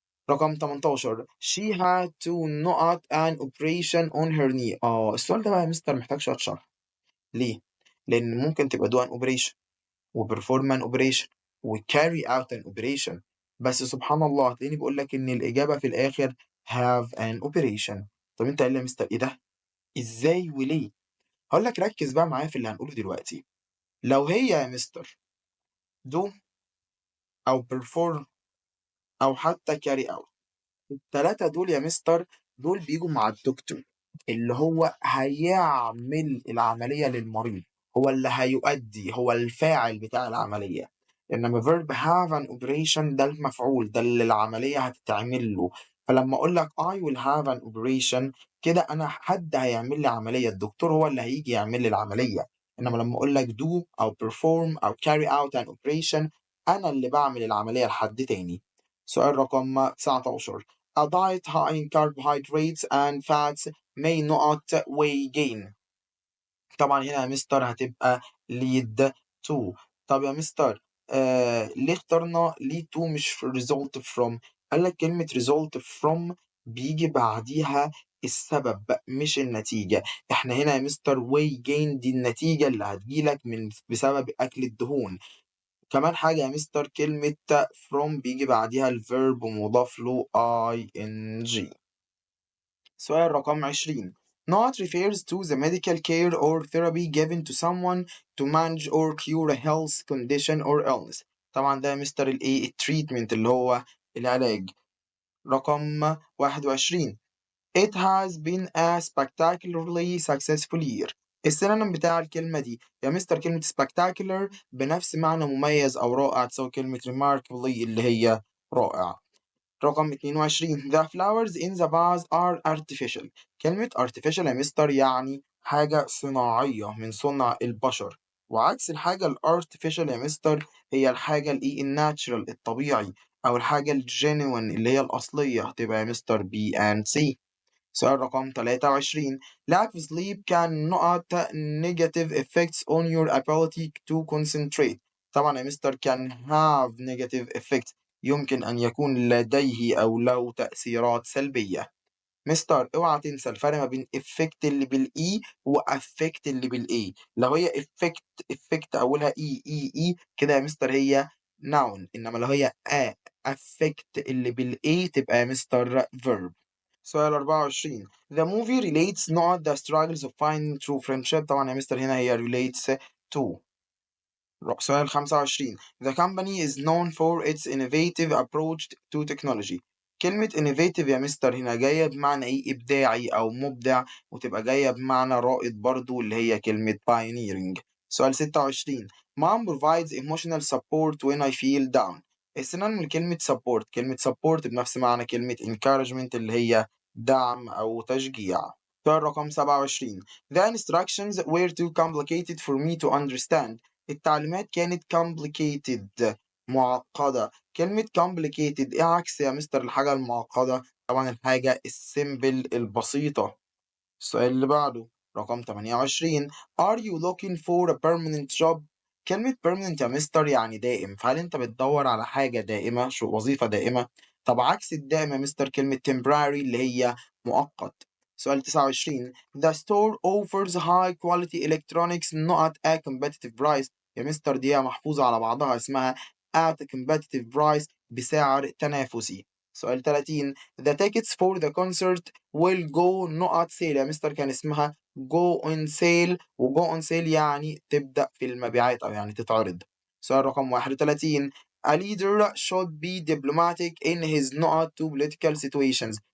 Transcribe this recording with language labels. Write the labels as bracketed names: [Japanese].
[Arabic] رقم 18: [English] she had to not an operation on her knee. [Arabic] السؤال ده بقى يا مستر محتاج شوية شرح. ليه؟ لأن ممكن تبقى [English] do an operation [Arabic] وperform an operation و [English] carry out an operation، [Arabic] بس سبحان الله هتلاقيني بقول لك إن الإجابة في الآخر [English] have an operation. [Arabic] طب أنت قايل لي يا مستر إيه ده؟ إزاي وليه؟ هاقول لك ركّز بقى معايا في اللي هنقوله دلوقتي. لو هي يا مستر do أو perform أو حتى carry out، ال3 دول يا مستر دول بييجوا مع الدكتور، اللي هو هيعمل العملية للمريض، هو اللي هيؤدي، هو الفاعل بتاع العملية. إنما verb [English] have an operation [Arabic] ده المفعول، ده اللي العملية هتتعمل له. فلمّا أقول لك [English] I will have an operation [Arabic] كده أنا حد هيعمل لي عملية، الدكتور هو اللي هييجي يعمل لي العملية. إنما لمّا أقول لك do أو perform أو [English] carry out an operation [Arabic] أنا اللي باعمل العملية لحد تاني. سؤال رقم 19. [English] A diet high in carbohydrates and fats may not weigh gain. [Arabic] طبعًا هنا يا مستر هتبقى [English] lead to. [Arabic] طب يا مستر ليه اخترنا lead to مش [English] result from؟ [Arabic] قال لك كلمة result from بييجي بعديها السبب مش النتيجة. إحنا هنا يا مستر weigh gain دي النتيجة اللي هتيجي لك بسبب أكل الدهون. كمان حاجة يا مستر كلمة from بييجي بعديها الverb ومضاف له ing. سؤال رقم 20. [English] Not refers to the medical care or therapy given to someone to manage or cure a health condition or illness. [Arabic] طبعا ده يا مستر الايه التريتمنت اللي هو العلاج. رقم 21. [English] It has been a spectacularly successful year. [Arabic] السينونيم بتاع الكلمة دي يا مستر كلمة spectacular بنفس معنى مميز أو رائع تساوي كلمة remarkably اللي هي رائع. رقم 22. [English] The flowers in the vase are artificial. [Arabic] كلمة artificial يا مستر يعني حاجة صناعية من صنع البشر، وعكس الحاجة الartificial يا مستر هي الحاجة الناتشرال الطبيعي أو الحاجة الgenuine اللي هي الأصلية، هتبقى يا مستر [English] B and C. [Arabic] سؤال رقم 23. [English] Lack of sleep can not negative effects on your ability to concentrate. [Arabic] طبعا يا مستر [English] can have negative effects [Arabic] يمكن أن يكون لديه أو له تأثيرات سلبية. مستر اوعى تنسى الفرق ما بين effect اللي بالإي و affect اللي بالإي. لو هي effect أولها إي كده يا مستر هي noun، إنما لو هي affect اللي بالإي تبقى يا مستر verb. سؤال 24. [English] The movie relates not the struggles of finding true friendship. [Arabic] طبعا يا مستر هنا هي [English] relates to. [Arabic] سؤال 25. [English] The company is known for its innovative approach to technology. [Arabic] كلمة innovative يا مستر هنا جاية بمعنى إيه؟ إبداعي أو مبدع، وتبقى جاية بمعنى رائد برضو اللي هي كلمة pioneering. سؤال 26. [English] Mom provides emotional support when I feel down. [Arabic] السينونيم لكلمة support كلمة support بنفس معنى كلمة encouragement اللي هي دعم أو تشجيع. سؤال رقم 27. [English] The instructions were too complicated for me to understand. [Arabic] التعليمات كانت complicated معقدة. كلمة complicated إيه عكس يا مستر الحاجة المعقدة؟ طبعا الحاجة السيمبل البسيطة. السؤال اللي بعده رقم 28. [English] Are you looking for a permanent job؟ [Arabic] كلمة permanent يا مستر يعني دائم، فهل أنت بتدور على حاجة دائمة شو وظيفة دائمة؟ طب عكس الدائم يا مستر كلمة temporary اللي هي مؤقت. سؤال 29. [English] The store offers high quality electronics not at competitive price. [Arabic] يا مستر دي محفوظة على بعضها اسمها [English] at a competitive price [Arabic] بسعر تنافسي. سؤال 30. [English] The tickets for the concert will go not sale. [Arabic] يا مستر كان اسمها [English] go on sale، [Arabic] و go on sale يعني تبدأ في المبيعات أو يعني تتعرض. سؤال رقم 31. [English] A leader should be diplomatic in his not to political situations.